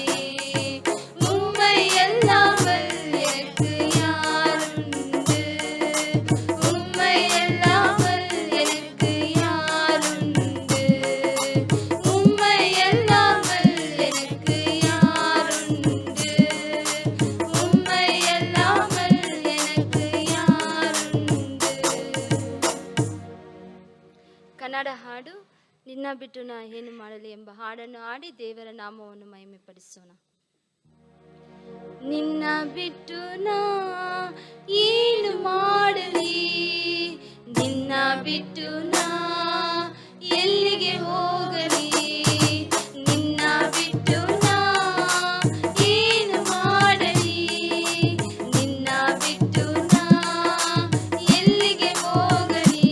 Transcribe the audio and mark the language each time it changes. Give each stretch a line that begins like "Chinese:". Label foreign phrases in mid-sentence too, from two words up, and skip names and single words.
Tamil: உம்மை அல்லாமல் எனக்கு யாருண்டு, உம்மை அல்லாமல் எனக்கு யாருண்டு, உம்மை அல்லாமல் எனக்கு யாருண்டு, உம்மை அல்லாமல் எனக்கு ಯಾರುಂಡು.
Kannada: ಕನ್ನಡ ಹಾಡು ನಿನ್ನ ಬಿಟ್ಟು ನಾ ಏನು ಮಾಡಲಿ ಎಂಬ ಹಾಡನ್ನು ಹಾಡಿ ದೇವರ ನಾಮವನ್ನು ಮಹಿಮೆಪಡಿಸೋಣ. ನಿನ್ನ ಬಿಟ್ಟು ನಾ ಏನು ಮಾಡಲಿ, ನಿನ್ನ ಬಿಟ್ಟು ನಾ ಎಲ್ಲಿಗೆ ಹೋಗಲಿ, ನಿನ್ನ ಬಿಟ್ಟು ನಾ ಏನು ಮಾಡಲಿ, ನಿನ್ನ ಬಿಟ್ಟು ನಾ ಎಲ್ಲಿಗೆ ಹೋಗಲಿ.